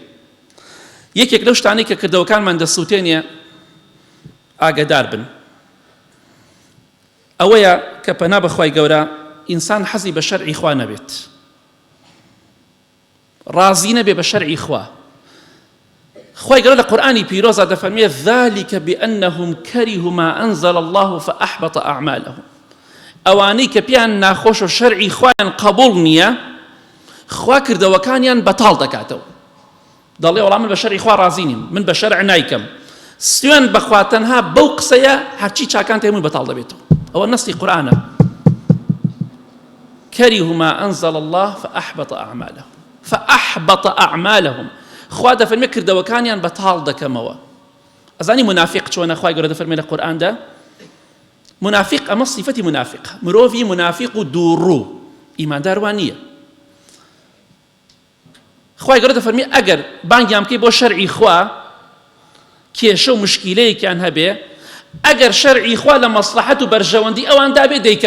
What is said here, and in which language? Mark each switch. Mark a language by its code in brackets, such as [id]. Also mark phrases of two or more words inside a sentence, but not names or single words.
[ckb] یەکێک لەو شتانەی کە کردەوەکانمان دەسووتێنێ ئاگادار بن ئەوەیە کە پەنا بەخوای گەورە ئینسان حەزی بە شەرعی خوا نەبێت، ڕازی نەبێ بە شەرعی خوا. خوای گەورە لە قورئانی پیرۆزە دەفەرمێ [ar] ذلك بأنهم كرهوا ما أنزل الله فأحبط أعمالهم. [ckb] ئەوانەی کە پیان ناخۆش و شەرعی خوایان قبول نییە خوا کردەوەکانیان بەتاڵ دەکاتەوە. دەڵێ وەڵام من بە شەرعی خوا ڕازی نیم، من بە شەرع نایکەم. سوێن بەخوا تەنها بەو قسەیە هەرچی چاکان هەمووی بەتاڵ دەبێتەوە. ئەوە نەستی قورئانە. [ar] كرهوا ما أنزل الله فأحبط أعمالهم فأحبط أعمالهم. [ckb] خوا دەفەرمێ کردەوەکانیان بەتاڵ دەکەمەوە. ئەزانی منافق چۆنە؟ خوای گەورە دەفەرمێ لە قورئاندا منافق ئەمە صفەتی منافق، مرۆڤی منافق و دووڕوو ئیماندار وان نییە. خوای گەورە دەفەرمێ ئەگەر بانگیان بکەی بۆ شەرعی خوا کێشە و مشکیلەیەکیان هەبێ، ئەگەر شەرعی خوا لە مەسلحەت و بەرژەوەندی ئەوان دابێ دەیکەن.